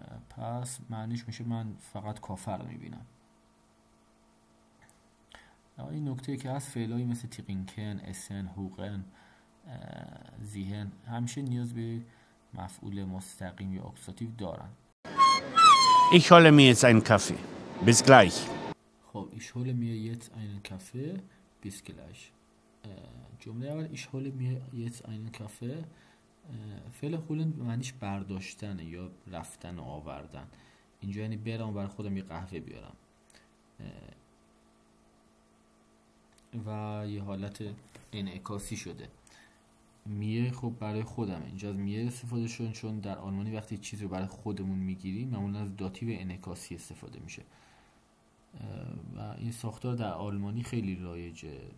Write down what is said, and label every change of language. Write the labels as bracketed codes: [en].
[fa] پس معنیش میشه من فقط کافه رو میبینم. این نکته که هست فعلایی مثل تیقینکن، اسن، هوقن، زیهن همیشه نیاز به مفعول مستقیم یا آکوزاتیو دارن. [de] Ich hole mir jetzt einen Kaffee. Bis gleich. خب ich hole mir jetzt einen Kaffee. Bis gleich. [fa] جمله اول [de] ich hole mir jetzt einen Kaffee. [fa] فعل هولن به معنیش برداشتنه یا رفتن و آوردن. اینجا یعنی برام برای خودم یه قهوه بیارم. و یه حالت انعکاسی شده. میه خب برای خودمه، اینجا از میه استفاده شد چون در آلمانی وقتی چیزی رو برای خودمون میگیریم معمولا از داتیو انعکاسی استفاده میشه و این ساختار در آلمانی خیلی رایجه.